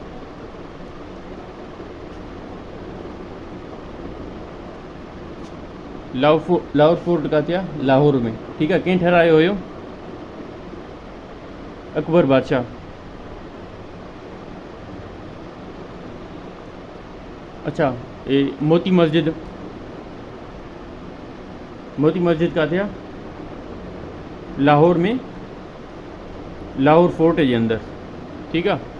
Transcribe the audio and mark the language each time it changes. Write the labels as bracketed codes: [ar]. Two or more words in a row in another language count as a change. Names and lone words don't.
[sd] लाहौर फोर्ट किथे आहे? लाहौर में। ठीकु आहे, कंहिं ठारायो हुयो? [ur] اکبر بادشاہ۔ اچھا، یہ موتی مسجد. [sd] मोती मस्जिद किथे आहे? लाहौर में, लाहौर फोर्ट जे अंदर। [ur] ٹھیک ہے.